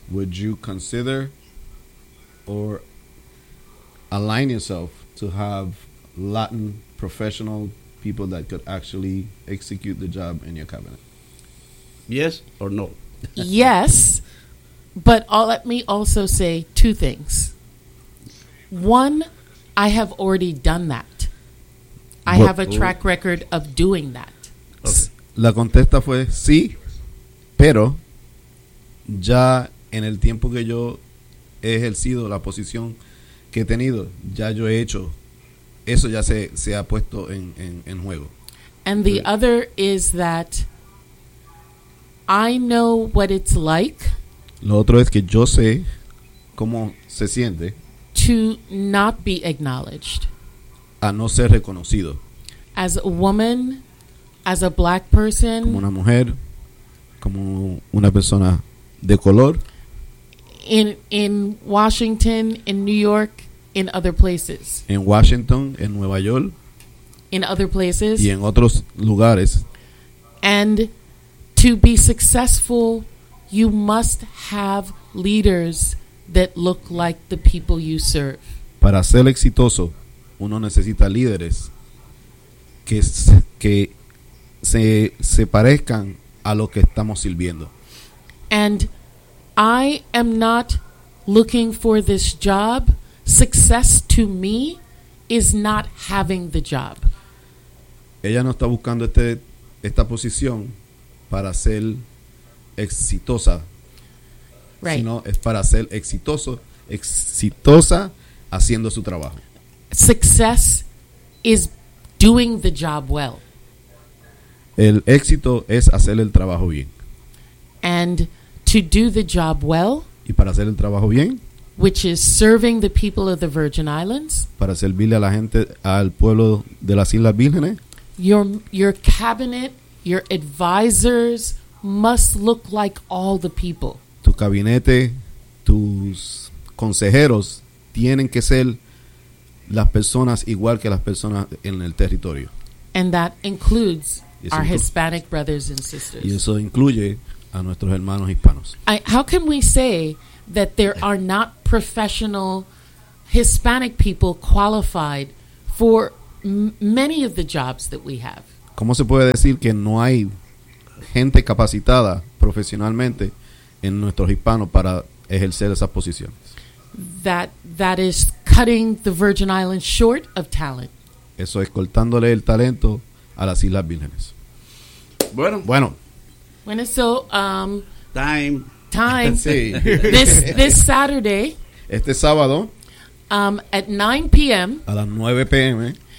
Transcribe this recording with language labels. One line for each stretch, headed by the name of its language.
English: Would you consider or align yourself to have Latin professional people that could actually execute the job in your cabinet? Yes or no? Yes, but let me also say two things. One, I have already done that. I have a track record of doing that.
Spanish: Okay. La contesta fue sí, pero ya en el tiempo que yo he ejercido la posición que he tenido, ya yo he hecho eso, ya se ha puesto en juego.
English: And the other is that I know what it's like.
Spanish: Lo otro es que yo sé cómo se siente
English: to not be acknowledged.
Spanish: A no ser reconocido.
English: As a woman, as a black person,
Spanish: como una mujer, como una persona de color,
English: in Washington, in New York, in other places,
Spanish: en Washington, en Nueva York,
English: in other places,
Spanish: y en otros lugares,
English: and to be successful, you must have leaders that look like the people you serve.
Spanish: Para ser exitoso, uno necesita líderes que se parezcan a lo que estamos sirviendo.
English: And I am not looking for this job. Success to me is not having the job.
Spanish: Ella no está buscando esta posición para ser exitosa.
English: Right.
Spanish: Sino es para ser exitosa haciendo su trabajo.
English: Success is doing the job well.
Spanish: El éxito es hacer el trabajo bien.
English: And to do the job well,
Spanish: y para hacer el trabajo bien,
English: which is serving the people of the Virgin Islands,
Spanish: para servirle a la gente, al pueblo de las Islas Vírgenes,
English: your cabinet, your advisors must look like all the people.
Spanish: Tu gabinete, tus consejeros tienen que ser las personas igual que las personas en el territorio.
English: And that includes our Hispanic brothers and sisters.
Spanish: Y eso incluye a nuestros hermanos hispanos.
English: How can we say that there are not professional Hispanic people qualified for many of the jobs that we have?
Spanish: ¿cómo se puede decir que no hay gente capacitada profesionalmente en nuestros hispanos para ejercer esas posiciones?
English: That is cutting the Virgin Islands short of talent.
Spanish: Eso es cortándole el talento a las Islas Vírgenes. Bueno, so
English: time. Sí. This Saturday.
Spanish: Este sábado.
English: At 9 p.m.
Spanish: A las 9 p.m.